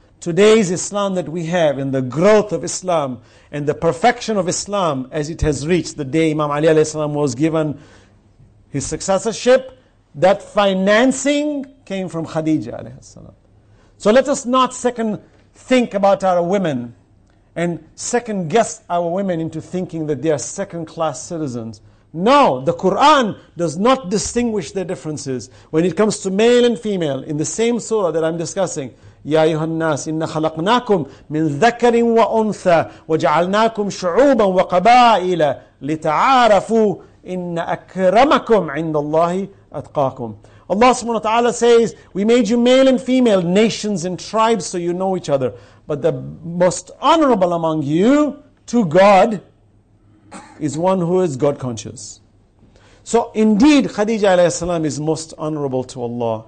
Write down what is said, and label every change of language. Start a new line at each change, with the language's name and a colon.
English: Today's Islam that we have, and the growth of Islam, and the perfection of Islam as it has reached the day Imam Ali alayhi salam was given his successorship, that financing came from Khadija alayhi salam. So let us not second think about our women and second guess our women into thinking that they are second class citizens. No, the Quran does not distinguish their differences. When it comes to male and female, in the same surah that I'm discussing,
Arabic: يا أيها الناس إن خلقناكم من ذكر وأنثى وجعلناكم شعوبا وقبائل لتعارفوا إن أكرمكم عند الله أتقاكم.
English: Allah subhanahu wa ta'ala says, we made you male and female, nations and tribes, so you know each other. But the most honorable among you to God is one who is God conscious. So indeed, Khadija alayhi salam is most honorable to Allah.